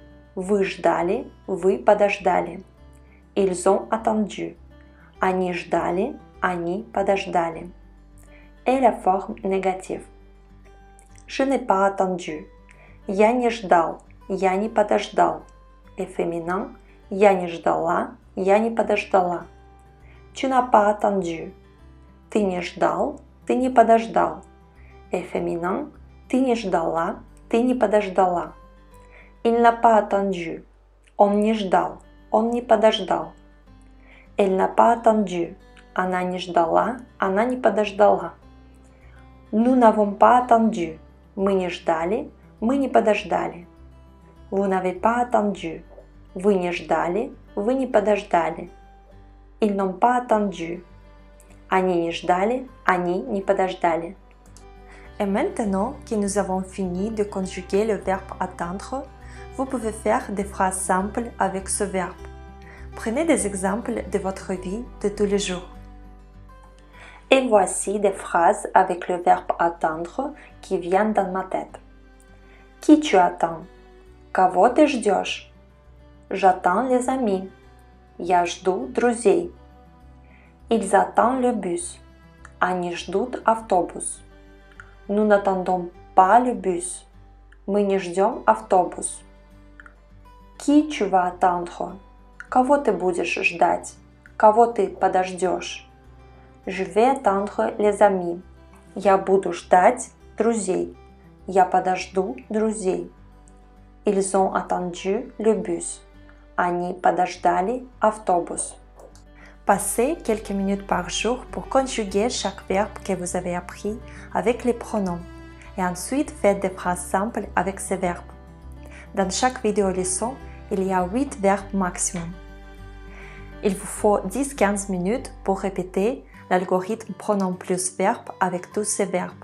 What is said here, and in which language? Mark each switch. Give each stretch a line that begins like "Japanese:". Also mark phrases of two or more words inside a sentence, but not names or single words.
Russian: Вы ждали. Вы подождали.
French: Ils ont attendu.
Russian: Они ждали. Они подождали.
French: Et la forme négative. Je n'ai pas attendu.
Russian: Я не ждал. Я не подождал.
French: Et féminin.
Russian: Я не ждала. Я не подождала.
French: Tu n'as pas attendu.
Russian: Ты не ждал. Ты не подождал.
French: Et féminin.
Russian: Ты не ждала. Ты не подождала.
French: Il n'a pas attendu.
Russian: Он не ждал. Он не подождал.
French: Elle n'a pas attendu.
Russian: Она не ждала. Она не подождала.
French: Nous n'avons pas attendu.
Russian: Мы не ждали. Мы не подождали.
French: Vous n'avez pas attendu.
Russian: Вы не ждали. Вы не подождали.
French: Ils n'ont pas attendu.
Russian: Они не ждали. Они не подождали.
French: Et maintenant que nous avons fini de conjuguer le verbe attendre, vous pouvez faire des phrases simples avec ce verbe. Prenez des exemples de votre vie de tous les jours. Et voici des phrases avec le verbe attendre qui viennent dans ma tête. Qui tu attends?
Russian: Кого ты ждешь?
French: J'attends les amis.
Russian: Я жду друзей.
French: Ils attendent le bus.
Russian: Они ждут автобус.
French: Nous n'attendons pas le bus.
Russian: Мы не ждем автобус.
French: Qui tu vas attendre?
Russian: Кого ты будешь ждать? Кого ты подождешь?
French: Je vais attendre les amis.
Russian: Я буду ждать друзей. Я подожду друзей.
French: Ils ont attendu le bus.
Russian: Они подождали автобус.
French: Passez quelques minutes par jour pour conjuguer chaque verbe que vous avez appris avec les pronoms et ensuite faites des phrases simples avec ces verbes. Dans chaque vidéo leçon, il y a 8 verbes maximum. Il vous faut 10-15 minutes pour répéter l'algorithme pronom plus verbe avec tous ces verbes.